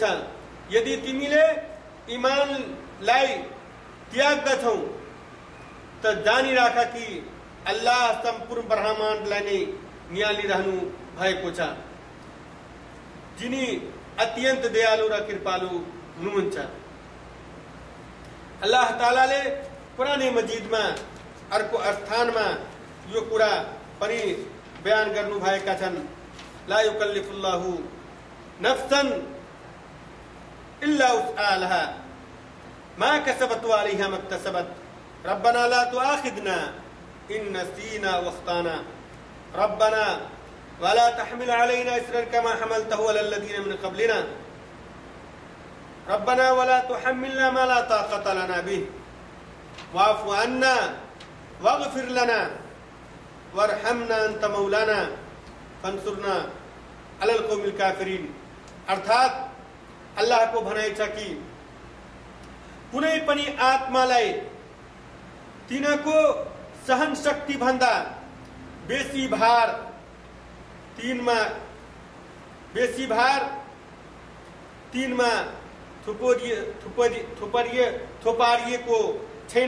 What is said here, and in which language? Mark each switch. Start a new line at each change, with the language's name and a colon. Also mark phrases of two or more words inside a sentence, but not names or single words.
Nepali: यदि तिमीले ईमानलाई त्याग्दछौ त जानिराख कि अल्लाह सम्पूर्ण ब्रह्माण्डलाई नै नियालिरहनु भएको छ, जिनी अत्यन्त दयालु र कृपालु हुनुहुन्छ। अल्लाह तालाले कुराने मजिदमा अर्को स्थानमा यो कुरा पनि बयान गर्नु भएका छन्।
Arabic: لا يكلف الله نفسا إلا وسعها ما كسبت وعليها ما اكتسبت ربنا لا تؤاخذنا إن نسينا أو أخطأنا ربنا ولا تحمل علينا إصرا كما حملته على الذين من قبلنا ربنا ولا تحملنا ما لا طاقة لنا به واعف عنا واغفر لنا وارحمنا أنت مولانا فانصرنا على القوم الكافرين.
Nepali: अर्थात अल्लाह को भनाइ छ कि कुनै पनि आत्मालाई तिनको सहन शक्ति भन्दा बेसी भार तिनमा थोपारिएको छैन।